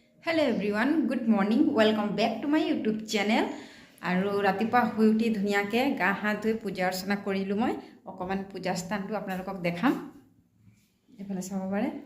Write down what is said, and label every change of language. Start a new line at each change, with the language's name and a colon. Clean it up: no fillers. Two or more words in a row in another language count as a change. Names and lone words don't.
English: hello everyone good morning welcome back to my YouTube channel
Assamese: और ৰাতিপুৱা শুই উঠি ধুনীয়াকৈ গা হাত ধুই পূজা অৰ্চনা কৰিলো মই একমান পূজা স্থানটো আপোনালোকক দেখাম এফালে চাব পাৰে